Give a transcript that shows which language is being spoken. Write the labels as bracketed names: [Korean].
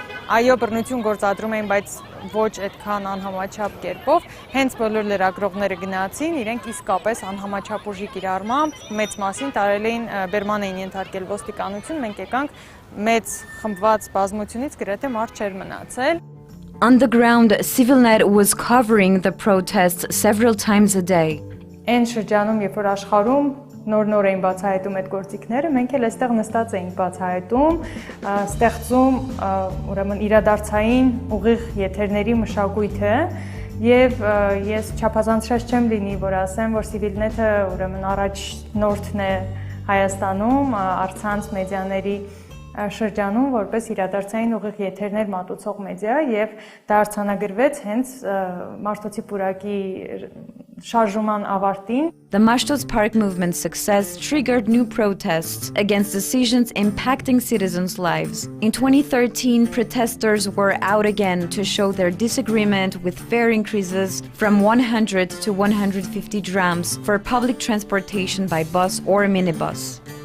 [Armenian] այո բռնություն գործադրում էին, բայց ոչ այդքան անհամաչափ կերպով, հենց բոլոր լրագրողները գնացին, իրենք իսկապես անհամաչափ ուժի կիրառմամբ մեծ մասին տարել էին բերման էին ենթարկել ոստիկանություն, մենք եկանք մեծ խմբված բազմությունից գրեթե մարդ չէր մնացել։ [English] On the ground, CivilNet was covering the protests several times a day. [Armenian] Այն շրջանում, երբ որ աշխարհում նոր էին բացահայտում այդ գործիքները, մենք էլ այստեղ նստած էինք բացահայտում, ստեղծում ուրեմն իրադարձային ուղիղ եթերների մշակույթը եւ ես չափազանցրած չեմ լինի, որ ասեմ, որ CivilNet-ը ուրեմն առաջնորդն է Հայաստանում առցանց մեդիաների շրջանում որպես իրադարձային ուղիղ եթերներ մատուցող մեդիա եւ դա արձանագրվեց հենց Մաշտոցի պուրակի շարժման ավարտին. [English] The Mashtots Park movement's success triggered new protests against decisions impacting citizens' lives. In 2013, protesters were out again to show their disagreement with fare increases from 100 to 150 drams for public transportation by bus or minibus.